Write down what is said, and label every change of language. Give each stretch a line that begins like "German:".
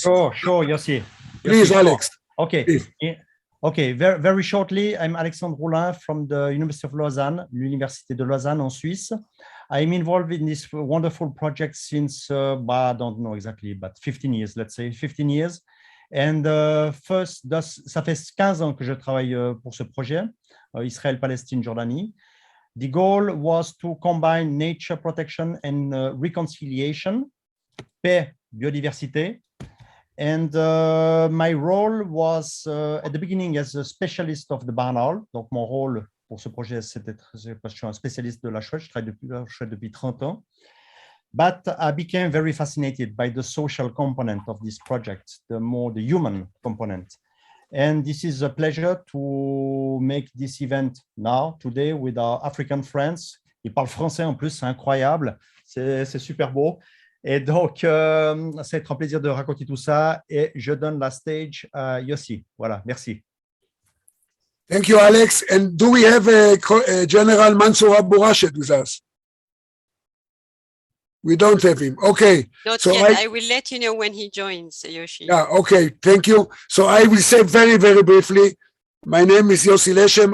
English: Sure, Yossi. Please, Yossi, Alex. Sure. Okay. Please. Okay, very shortly, I'm Alexandre Roulin from the University of Lausanne,
French: l'Université de Lausanne en Suisse.
English: I'm involved in this wonderful project since, I don't know exactly, but 15 years, let's say, 15 years. And
French: ça fait 15 ans que je travaille pour ce projet, Israël, Palestine, Jordanie.
English: The goal was to combine nature protection and reconciliation, paix, biodiversité. And my role was at the beginning as a specialist of the barn owl.
French: Donc mon rôle pour ce projet, c'était parce que je suis un spécialiste de la chouette, je travaille depuis 30 ans.
English: But I became very fascinated by the social component of this project, the human component. And this is a pleasure to make this event now, today, with our African friends.
French: Ils parlent français en plus, c'est incroyable, c'est super beau. Et donc, ça va être un plaisir de raconter tout ça. Et je donne la stage à Yossi. Voilà, merci.
English: Thank you, Alex. And do we have a General Mansour Abu Rashid with us? We don't have him. Okay. Not yet. I will let you know when he joins, Yossi. Yeah, okay. Thank you. So I will say very, very briefly, my name is Yossi Leshem.